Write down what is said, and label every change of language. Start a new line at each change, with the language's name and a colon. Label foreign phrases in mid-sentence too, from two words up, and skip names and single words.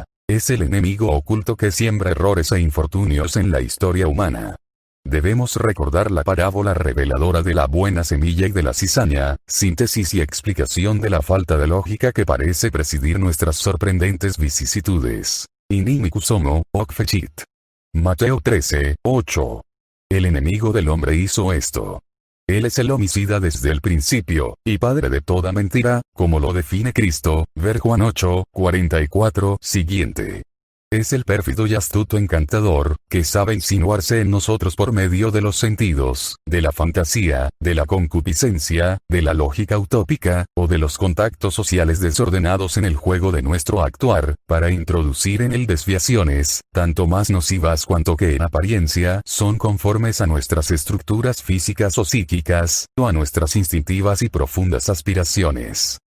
Spanish: Es el enemigo oculto que siembra errores e infortunios en la historia humana. Debemos recordar la parábola reveladora de la buena semilla y de la cizaña, síntesis y explicación de la falta de lógica que parece presidir nuestras sorprendentes vicisitudes.
Latin: Inimicus homo, hoc fecit.
Spanish: Mateo 13, 8. El enemigo del hombre hizo esto. Él es el homicida desde el principio, y padre de toda mentira, como lo define Cristo, ver Juan 8, 44, siguiente. Es el pérfido y astuto encantador, que sabe insinuarse en nosotros por medio de los sentidos, de la fantasía, de la concupiscencia, de la lógica utópica, o de los contactos sociales desordenados en el juego de nuestro actuar, para introducir en él desviaciones, tanto más nocivas cuanto que en apariencia son conformes a nuestras estructuras físicas o psíquicas, o a nuestras instintivas y profundas aspiraciones.